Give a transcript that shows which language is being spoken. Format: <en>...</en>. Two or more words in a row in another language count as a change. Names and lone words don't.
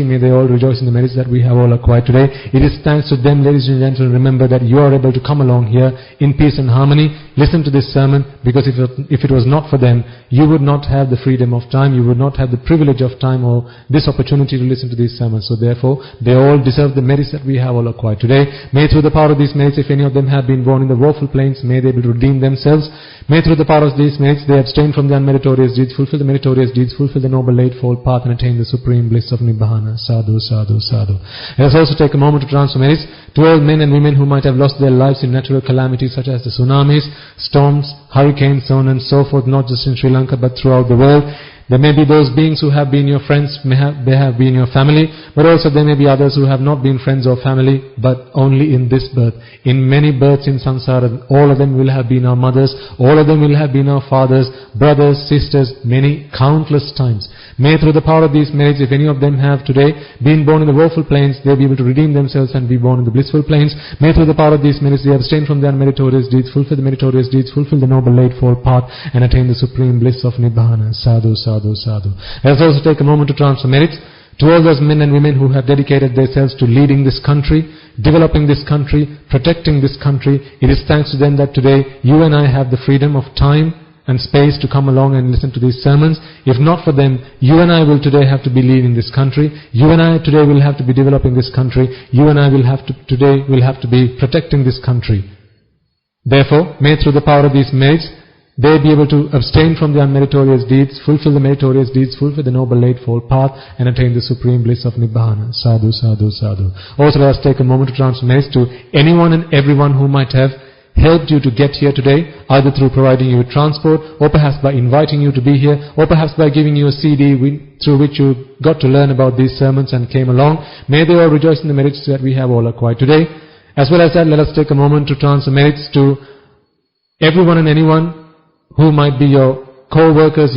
<en>May they all rejoice in the merits that we have all acquired today. It is thanks to them, ladies and gentlemen, remember that you are able to come along here in peace and harmony, listen to this sermon, because if it was not for them, you would not have the freedom of time, you would not have the privilege of time or this opportunity to listen to these sermons. So therefore, they all deserve the merits that we have all acquired today. May through the power of these merits, if any of them have been born in the woeful plains, may they be able to redeem themselves. May through the power of these merits, they abstain from the unmeritorious deeds, fulfill the meritorious deeds, fulfill the noble eightfold path, and attain the supreme bliss of Nibbana.</en> <pi>Sadhu, sadhu, sadhu.</pi> <en>Let us also take a moment to transfer merits to all men and women who might have lost their lives in natural calamities such as the tsunamis, storms, hurricanes, so on and so forth, not just in Sri Lanka but throughout the world. There may be those beings who have been your friends, they have been your family, but also there may be others who have not been friends or family, but only in this birth. In many births in samsara, all of them will have been our mothers, all of them will have been our fathers, brothers, sisters, many, countless times. May through the power of these merits, if any of them have today been born in the woeful plains, they will be able to redeem themselves and be born in the blissful plains. May through the power of these merits, they abstain from their meritorious deeds, fulfill the meritorious deeds, fulfill the noble eightfold path, and attain the supreme bliss of Nibbana.</en> <pi>Sadhu, sadhu, sadhu.</pi> <en>Let us also take a moment to transfer merits to all those men and women who have dedicated themselves to leading this country, developing this country, protecting this country. It is thanks to them that today you and I have the freedom of time and space to come along and listen to these sermons. If not for them, you and I will today have to be leading this country. You and I today will have to be developing this country. You and I will have to be protecting this country. Therefore, may through the power of these merits, they be able to abstain from the unmeritorious deeds, fulfill the meritorious deeds, fulfill the noble eightfold path, and attain the supreme bliss of Nibbana.</en> <pi>Sadhu, sadhu, sadhu.</pi> <en>Also, let us take a moment to transfer merits to anyone and everyone who might have helped you to get here today, either through providing you with transport, or perhaps by inviting you to be here, or perhaps by giving you a CD through which you got to learn about these sermons and came along. May they all rejoice in the merits that we have all acquired today. As well as that, let us take a moment to transfer merits to everyone and anyone who might be your co-workers, your colleagues.</en>